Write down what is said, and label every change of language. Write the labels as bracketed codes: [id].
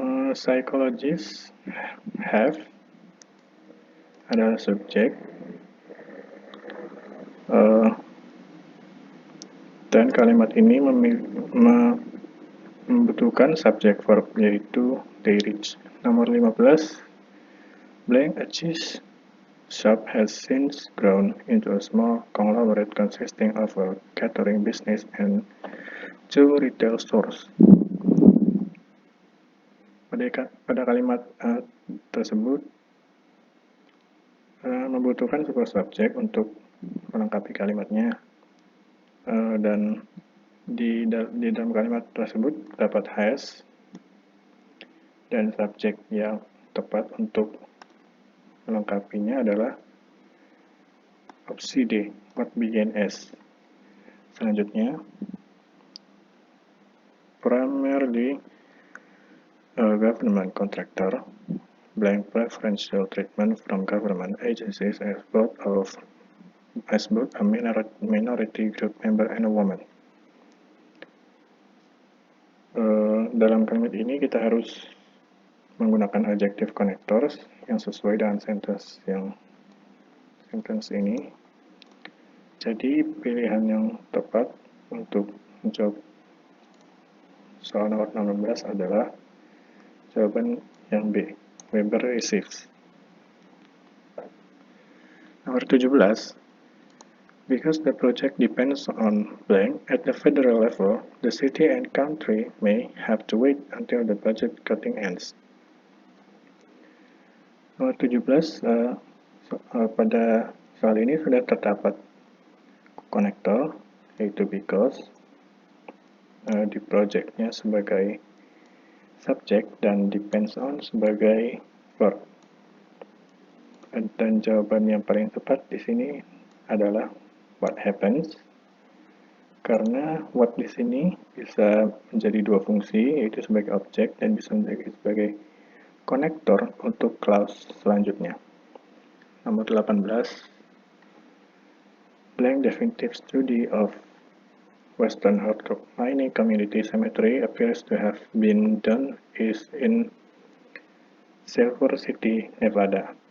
[en] Psychologists have [id] adalah subjek, dan kalimat ini membutuhkan subjek verb, yaitu [en] they reach. [id] Nomor 15, [en] blank a cheese shop has since grown into a small conglomerate consisting of a catering business and 2 retail stores. [id] Pada kalimat tersebut membutuhkan sebuah subjek untuk melengkapi kalimatnya, dan di dalam kalimat tersebut terdapat has, dan subjek yang tepat untuk melengkapinya adalah opsi D, [en] what began as. [id] Selanjutnya, [en] primarily government contractor, blank preferential treatment from government agencies as both a minority group member and a woman. [id] Dalam kalimat ini kita harus menggunakan adjective connectors yang sesuai dengan sentence ini. Jadi pilihan yang tepat untuk menjawab soal nomor 16 adalah jawaban yang B, [en] Weber receives. [id] Nomor 17, [en] because the project depends on blank at the federal level, the city and country may have to wait until the budget cutting ends. [id] Nomor 17, pada soal ini sudah terdapat konektor, yaitu because, di projectnya sebagai subjek dan [en] depends on [id] sebagai verb. Dan jawaban yang paling tepat di sini adalah [en] what happens, [id] karena what di sini bisa menjadi dua fungsi, yaitu sebagai objek dan bisa menjadi sebagai konektor untuk clause selanjutnya. Nomor 18, [en] blank definitive study of Western hard rock mining community cemetery appears to have been done is in Silver City, Nevada.